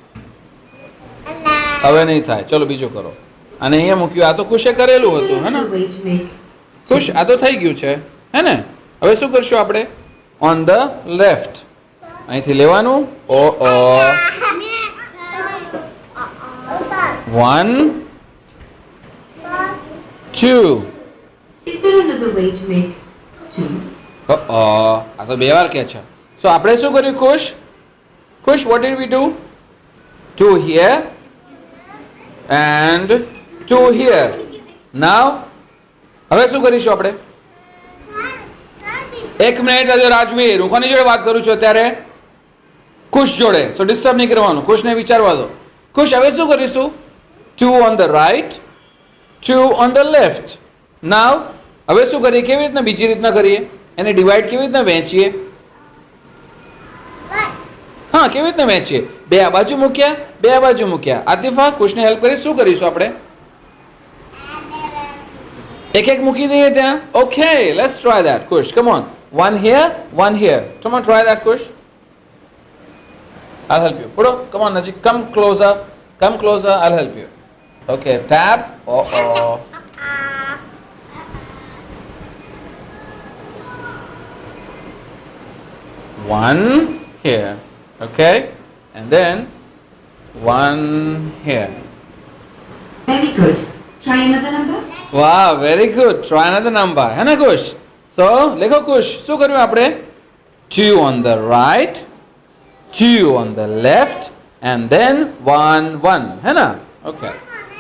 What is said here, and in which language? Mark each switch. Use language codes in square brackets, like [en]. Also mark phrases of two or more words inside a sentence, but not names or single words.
[gu] હવે નહીં થાય ચલો બીજું કરો અને અહીંયા મૂક્યું આ તો ખુશે કરેલું હતું હે ને ખુશ આ તો થઈ ગયું છે હે ને હવે શું કરશું આપણે [en] on the left [gu] અહીંથી લેવાનું ઓ ઓ 1 2 [en] Is there another way to make 2? [gu] આ તો બે વાર કે છે સો આપણે શું કર્યું ખુશ ખુશ [en] what did we do 2 here and 2 here now [gu] હવે શું કરીશું આપણે એક મિનિટ હજુ રાજવીર હું કોની જોડે વાત કરું છું અત્યારે ખુશ જોડે સો ડિસ્ટર્બ નહીં કરવાનું ખુશને વિચારવા દો ખુશ હવે શું કરીશું [en] 2 on the right 2 on the left now [gu] હવે શું કરીએ કેવી રીતના બીજી રીતના કરીએ એને ડિવાઈડ કેવી રીતના વહેંચીએ હા કેવી રીતના વહેંચીએ બે આ બાજુ મૂક્યા બે આ બાજુ મૂક્યા આતિફા ખુશને હેલ્પ કરી શું કરીશું આપણે એક એક મૂકી દઈએ ત્યાં [en] okay let's try that Khush come on one here come on try that ખુશ I'll help you put up come on Najik come closer I'll help you okay tap oh 1 here okay and then 1 here Very good. Try another number. wow very good try another number [hi] है ना खुश [en] so लिखो खुश [gu] શું કર્યું આપણે [en] 2 on the right 2 on the left and then 1 1 [hi] है ना [en] okay